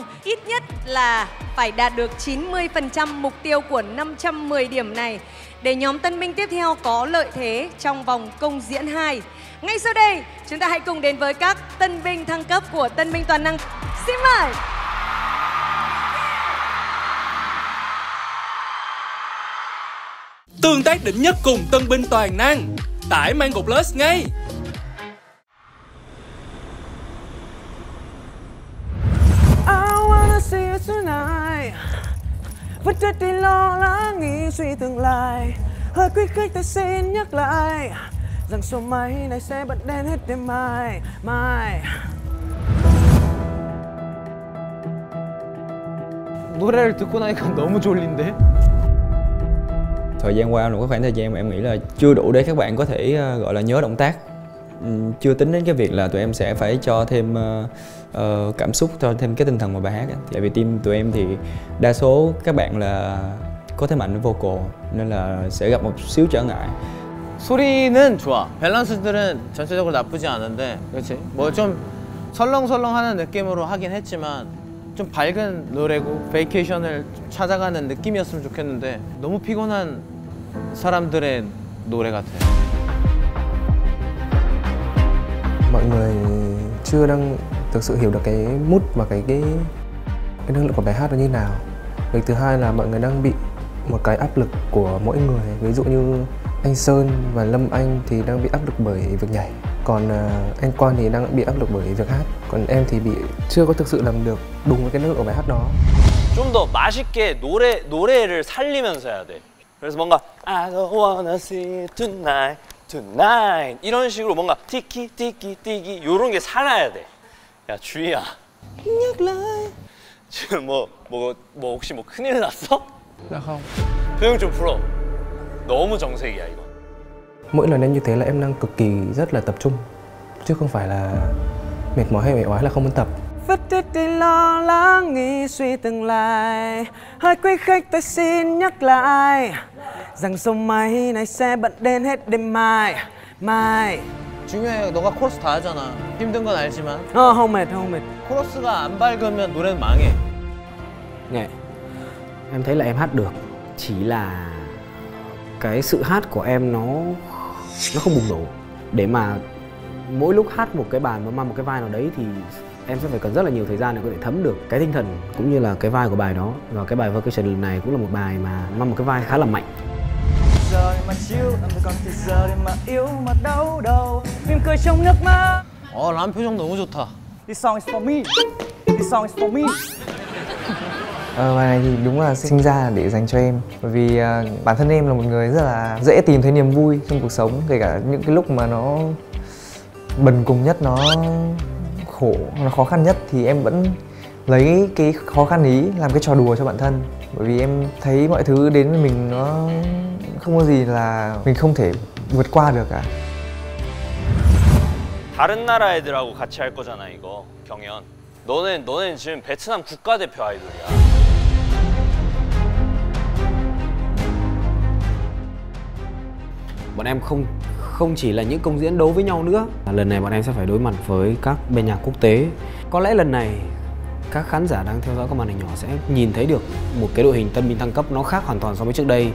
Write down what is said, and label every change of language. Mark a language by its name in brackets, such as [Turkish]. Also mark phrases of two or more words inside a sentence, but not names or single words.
[Vietnamese] Ít nhất là phải đạt được 90% mục tiêu của 510 điểm này để nhóm tân binh tiếp theo có lợi thế trong vòng công diễn 2. Ngay sau đây, chúng ta hãy cùng đến với các tân binh thăng cấp của Tân binh Toàn năng. Xin mời! Tương tác đỉnh nhất cùng tân binh toàn năng. Tải Mango Plus ngay. [English] I wanna see you tonight. [Vietnamese] Vẫn chất đi lo lắng nghĩ suy tương lai. Hơi khuyến khích tôi xin nhắc lại rằng số máy này sẽ bật đèn hết đêm mai. [Korean] 노래를 듣고 나니까 너무 졸린데? [Vietnamese] Thời gian qua là một khoảng thời gian mà em nghĩ là chưa đủ để các bạn có thể gọi là nhớ động tác. Chưa tính đến cái việc là tụi em sẽ phải cho thêm cảm xúc, cho thêm cái tinh thần vào bài hát. Tại vì team tụi em thì đa số các bạn là có thế mạnh với vocal nên là sẽ gặp một xíu trở ngại. [Korean] 소리는 좋아. 밸런스들은 전체적으로 나쁘지 않은데, 그렇지? 뭐 좀 설렁설렁하는 느낌으로 하긴 했지만 좀 밝은 노래고 베이케이션을 찾아가는 느낌이었으면 좋겠는데 너무 피곤한 사람들의 노래 같아. [Vietnamese] Mọi người chưa đang thực sự hiểu được cái mood và cái năng lượng của bài hát nó như nào. Việc thứ hai là mọi người đang bị một cái áp lực của mỗi người. Ví dụ như anh Sơn và Lâm Anh thì đang bị áp lực bởi việc nhảy, còn anh Quang thì đang bị áp lực bởi việc hát, còn em thì chưa có thực sự làm được đúng với cái năng lượng của bài hát đó. [Korean] 좀 더 맛있게 노래를 살리면서 해야 돼. 그래서 뭔가 [English] I don't wanna see you tonight [Korean] 이런 식으로 뭔가 티키 요런 게 살아야 돼. 야 주희야. [Vietnamese] Nhắc lại. [Korean] 지금 뭐 혹시 뭐 큰일 났어? [Vietnamese] Dạ không. [Korean] 표정 좀 풀어. 너무 정색이야 이거. [Vietnamese] Mỗi lần em như thế là em đang cực kỳ rất là tập trung, chứ không phải là mệt mỏi hay uể oải là không muốn tập. Vất chết đi lo lắng nghĩ suy tương lai. Hơi quý khách tôi xin nhắc lại rằng số máy này sẽ bật đến hết đêm mai. [Korean] 중요해. 너가 코러스 다 하잖아. 힘든 건 알지만. [Vietnamese] Không mệt. [Korean] 코러스가 안 밝으면 노래는 망해. [Vietnamese] Nghệ, em thấy là em hát được, chỉ là cái sự hát của em nó không bùng nổ để mà mỗi lúc hát một cái bài mà mang một cái vai nào đấy thì em sẽ phải cần rất là nhiều thời gian để có thể thấm được cái tinh thần cũng như là cái vai của bài đó. Và cái bài Vacation lần này cũng là một bài mà mang một cái vai khá là mạnh. Giờ mà chill, làm gì còn thì giờ để mà yêu mà đau đầu. Mỉm cười trong nước mắt. [Korean] 람 표정 너무 좋다. [English] This song is for me. This song is for me. [Vietnamese] Bài này thì đúng là sinh ra để dành cho em. Bởi vì bản thân em là một người rất là dễ tìm thấy niềm vui trong cuộc sống. Kể cả những cái lúc mà nó bần cùng nhất, nó khổ, nó khó khăn nhất thì em vẫn lấy cái khó khăn ý làm cái trò đùa cho bản thân. Bởi vì em thấy mọi thứ đến với mình nó không có gì là mình không thể vượt qua được cả. [Korean] 다른 나라 애들하고 같이 할 거잖아 이거 경연. 너는 지금 베트남 국가대표 아이돌이야. [Vietnamese] Bọn em không chỉ là những công diễn đấu với nhau nữa. Lần này bọn em sẽ phải đối mặt với các bên nhạc quốc tế. Có lẽ lần này các khán giả đang theo dõi các màn hình nhỏ sẽ nhìn thấy được một cái đội hình tân binh thăng cấp nó khác hoàn toàn so với trước đây.